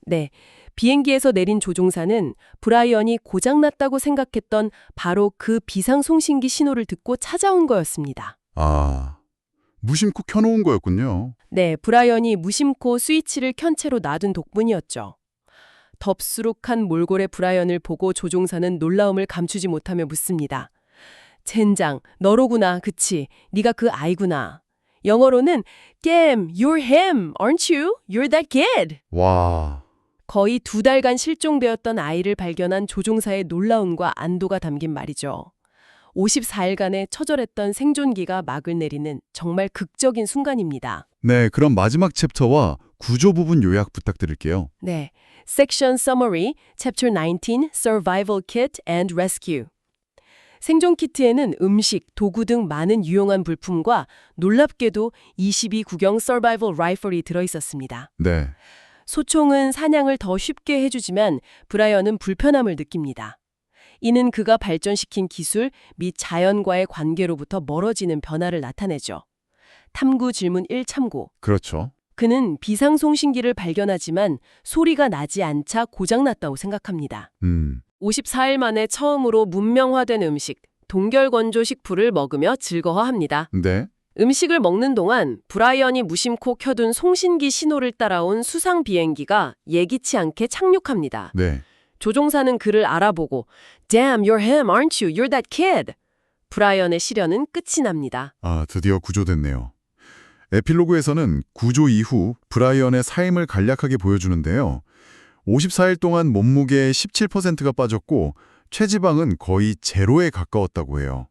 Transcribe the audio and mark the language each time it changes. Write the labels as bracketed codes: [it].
[ko] 네, 비행기에서 내린 조종사는 브라이언이 고장났다고 생각했던 바로 그 비상송신기 신호를 듣고 찾아온 거였습니다. 아, 무심코 켜놓은 거였군요. 네, 브라이언이 무심코 스위치를 켠 채로 놔둔 덕분이었죠. 덥수룩한 몰골의 브라이언을 보고 조종사는 놀라움을 감추지 못하며 묻습니다. 젠장, 너로구나, 그치? 네가 그 아이구나. 영어로는 [en] Gam, you're him, aren't you? You're that kid. [ko] 와, 거의 2달간 실종되었던 아이를 발견한 조종사의 놀라움과 안도가 담긴 말이죠. 54일간의 처절했던 생존기가 막을 내리는 정말 극적인 순간입니다. 네, 그럼 마지막 챕터와 구조 부분 요약 부탁드릴게요. [en] 네, Section Summary, Chapter 19, Survival Kit and Rescue. [ko] 생존 키트에는 음식, 도구 등 많은 유용한 물품과 놀랍게도 22 구경 서바이벌 라이플이 들어있었습니다. 네, 소총은 사냥을 더 쉽게 해주지만 브라이언은 불편함을 느낍니다. 이는 그가 발전시킨 기술 및 자연과의 관계로부터 멀어지는 변화를 나타내죠. 탐구 질문 1 참고. 그렇죠. 그는 비상송신기를 발견하지만 소리가 나지 않자 고장났다고 생각합니다. 54일 만에 처음으로 문명화된 음식, 동결건조 식품을 먹으며 즐거워합니다. 네. 음식을 먹는 동안 브라이언이 무심코 켜둔 송신기 신호를 따라온 수상 비행기가 예기치 않게 착륙합니다. 네. 조종사는 그를 알아보고 [en] Damn, you're him, aren't you? You're that kid. [ko] 브라이언의 시련은 끝이 납니다. 아, 드디어 구조됐네요. 에필로그에서는 구조 이후 브라이언의 삶을 간략하게 보여주는데요. 54일 동안 몸무게의 17%가 빠졌고 체지방은 거의 제로에 가까웠다고 해요.